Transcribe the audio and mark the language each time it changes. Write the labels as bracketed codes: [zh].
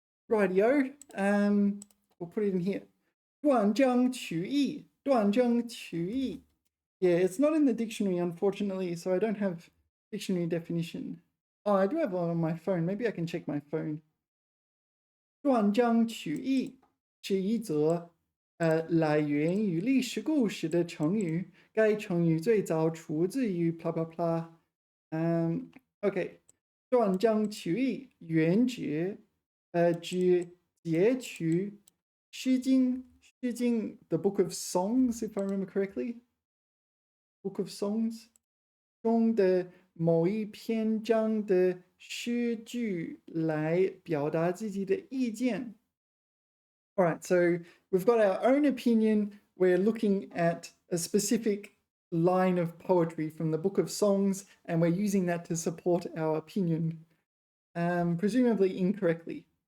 [en] Rightio. We'll put it in here. 断章取义. [zh] 断章取义. [en] Yeah, it's not in the dictionary, unfortunately, so I don't have dictionary definition. Oh, I do have one on my phone. Maybe I can check my phone. [zh] 断章取义是一则来源于历史故事的成语。该成语最早出自于 [en] blah blah blah. Okay. [zh] 断章取义原指指截取诗经 [en] the book of songs, if I remember correctly. [zh] Book of songs 中的某一篇章的诗句来表达自己的意见. [en] All right, so we've got our own opinion. We're looking at a specific line of poetry from the book of songs, and we're using that to support our opinion, presumably incorrectly.